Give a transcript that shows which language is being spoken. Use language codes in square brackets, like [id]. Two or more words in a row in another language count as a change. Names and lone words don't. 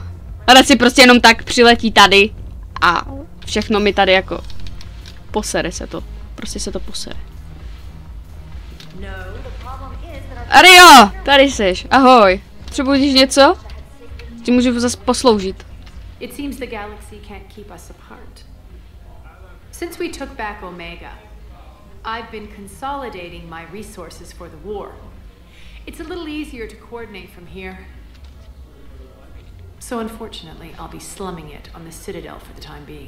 [cs] Ale si prostě jenom tak přiletí tady a všechno mi tady jako posere se to. Prostě se to posere. Ario, tady seš. Ahoj. Potřebuješ něco? Ti můžu zase posloužit. [en] It seems the galaxy can't keep us apart. Since we took back Omega, I've been consolidating my resources for the war. It's a little easier to coordinate from here. So unfortunately, I'll be slumming it on the Citadel for the time being.